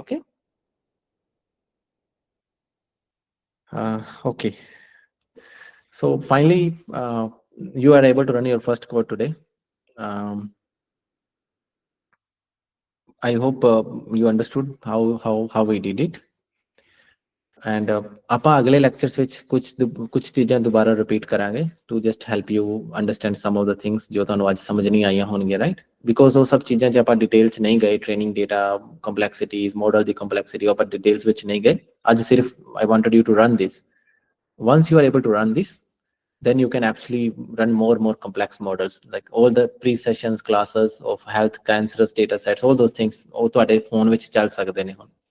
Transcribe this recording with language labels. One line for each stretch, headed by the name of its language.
English: Okay, okay, so finally you are able to run your first code today. I hope you understood how we did it.
Punjabi: And ਆਪਾਂ ਅਗਲੇ lectures ਵਿੱਚ ਕੁਝ ਚੀਜ਼ਾਂ ਦੁਬਾਰਾ repeat ਕਰਾਂਗੇ
English: to just help you understand some of the things
Punjabi: ਜੋ ਤੁਹਾਨੂੰ ਅੱਜ ਸਮਝ ਨਹੀਂ ਆਈਆਂ ਹੋਣਗੀਆਂ, ਰਾਈਟ? ਬਿਕੋਜ਼ ਉਹ ਸਭ ਚੀਜ਼ਾਂ 'ਚ ਆਪਾਂ ਡਿਟੇਲ 'ਚ ਨਹੀਂ ਗਏ, ਟ੍ਰੇਨਿੰਗ ਡੇਟਾ ਕੰਪਲੈਕਸਿਟੀਜ਼, ਮਾਡਲ ਦੀ ਕੰਪਲੈਕਸਿਟੀ, ਆਪਾਂ ਡਿਟੇਲਸ ਵਿੱਚ ਨਹੀਂ ਗਏ ਅੱਜ।
English: ਸਿਰਫ I wanted you to run this. Once you are able to run this, then you can actually run more complex models, like all the pre-sessions classes of health, cancerous data sets, all those things
Punjabi: ਉਹ ਤੁਹਾਡੇ phone ਵਿੱਚ ਚੱਲ ਸਕਦੇ ਨੇ ਹੁਣ।